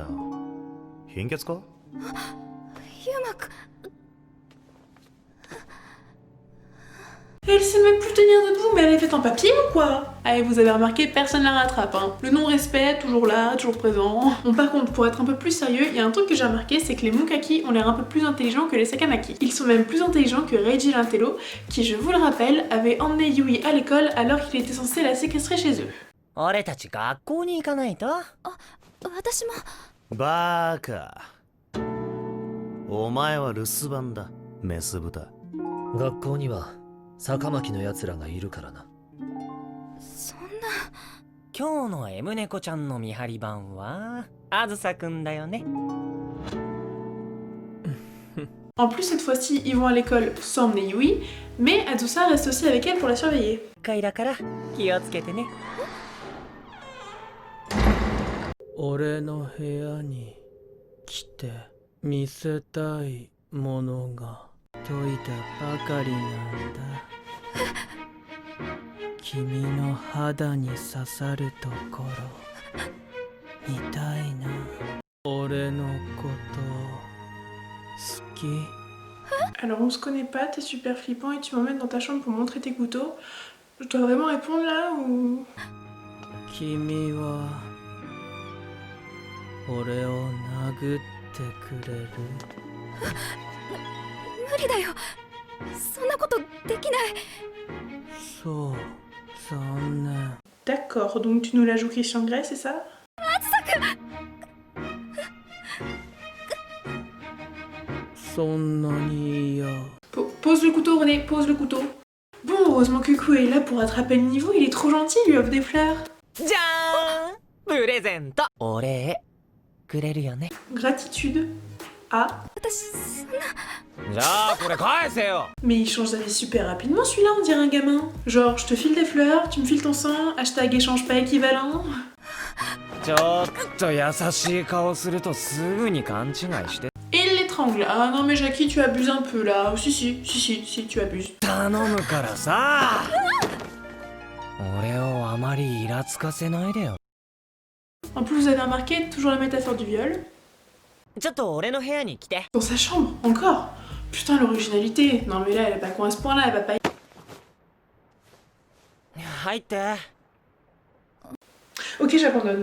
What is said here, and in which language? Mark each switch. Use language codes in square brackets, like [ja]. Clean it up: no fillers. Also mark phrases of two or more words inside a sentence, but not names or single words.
[ja] 貧血か？ユーマくん。 [fr] Elle sait même plus tenir debout, mais elle est faite en papier ou quoi? Allez, vous avez remarqué, personne la rattrape, hein. Le non-respect, toujours là, toujours présent. Bon, par contre, pour être un peu plus sérieux, il y a un truc que j'ai remarqué, c'est que les Mukaki ont l'air un peu plus intelligents que les Sakamaki. Ils sont même plus intelligents que Reiji l'intello, qui, je vous le rappelle, avait emmené Yui à l'école alors qu'il était censé la séquestrer chez eux. [ja] 俺たち学校に行かないと。私も。バーカ。お前は留守番だ、メス豚。学校には坂巻のやつらがいるからな。そんな。今日の M 猫ちゃんの見張り番はあずさくんだよね。 [fr] En plus, cette fois-ci, ils vont à l'école sans emmener Yui, mais Azusa reste aussi avec elle pour la surveiller. [ja] 回だから気をつけてね。俺の部屋に来て見せたいものが解いたばかりなんだ。君の肌に刺さるところ見たいな。俺のこと好き？ [fr] Alors on se connaît pas, t'es super flippant et tu m'emmènes dans ta chambre pour montrer tes couteaux. Je dois vraiment répondre là ou... [ja] 君は俺を殴ってくれる？無理だよ。そんなことできない。そう、残念。 [fr] D'accord, donc tu nous la joues Christian Grey, c'est ça? [ja] そんなに嫌？ [fr] Pose le couteau René, pose le couteau. Bon, heureusement que Kuku est là pour attraper le niveau, il est trop gentil, il lui offre des fleurs. [ja] じゃーん、プレゼント。お礼くれるよね。 [fr] Gratitude. Ah. [ja] 私そんな。じゃあこれ返せよ。 [fr] Mais il change d'avis super rapidement celui-là, on dirait un gamin. Genre, je te file des fleurs, tu me files ton sang, hashtag échange pas équivalent. [ja] ちょっと優しい顔するとすぐに勘違いして。 [fr] Et il l'étrangle. Ah non mais Jackie, tu abuses un peu là. Si, tu abuses. [ja] 頼むからさ。俺をあまりイラつかせないでよ。 [fr] En plus, vous avez remarqué, toujours la métaphore du viol. [ja] ちょっと俺の部屋に来て。 [fr] Dans sa chambre, encore. Putain, l'originalité. Non mais là, elle est pas con à ce point-là, elle va pas... [ja] 入って。 [fr] Ok, j'abandonne.